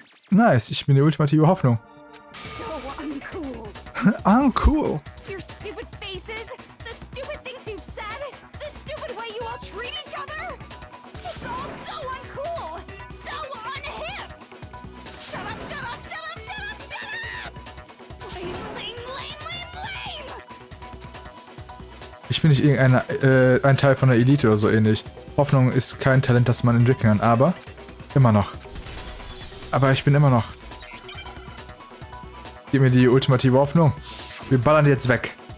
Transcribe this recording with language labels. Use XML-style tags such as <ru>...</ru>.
<de>Nice, ich bin die ultimative Hoffnung.</de> <en>So uncool. Uncool. Your stupid faces, the stupid things you've said, the stupid way you all treat each other. It's all so uncool, so unhip. Shut up, shut up, shut up, shut up, shut up! Lame, lame, lame, lame, lame!</en> <de>Ich bin nicht ein Teil von der Elite oder so ähnlich. Hoffnung ist kein Talent, das man entwickeln kann, aber immer noch. Aber ich bin immer noch. Gib mir die ultimative Hoffnung. Wir ballern die jetzt weg.</de>